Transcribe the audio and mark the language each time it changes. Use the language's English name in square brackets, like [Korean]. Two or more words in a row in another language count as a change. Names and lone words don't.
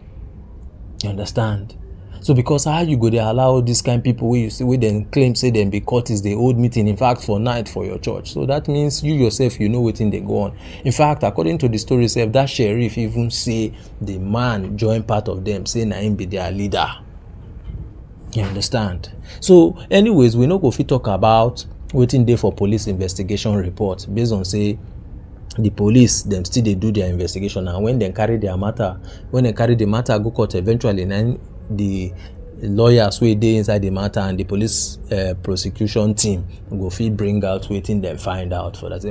[Nigerian Pidgin] You understand? So because how you go they allow this kind of people where you see, where then claim say them be cultists, they hold meeting in fact for night for your church. So that means you yourself, you know what thing they go on. In fact, according to the story itself, that sheriff even say the man join part of them, say na him be their leader. You understand? So anyways, we no go fit talk about waiting there for police investigation report based on say the police them still they do their investigation, and when they carry the matter go court, eventually then the lawyers wey dey inside the matter and the police prosecution team go fit bring out wetin dem find out for that thing.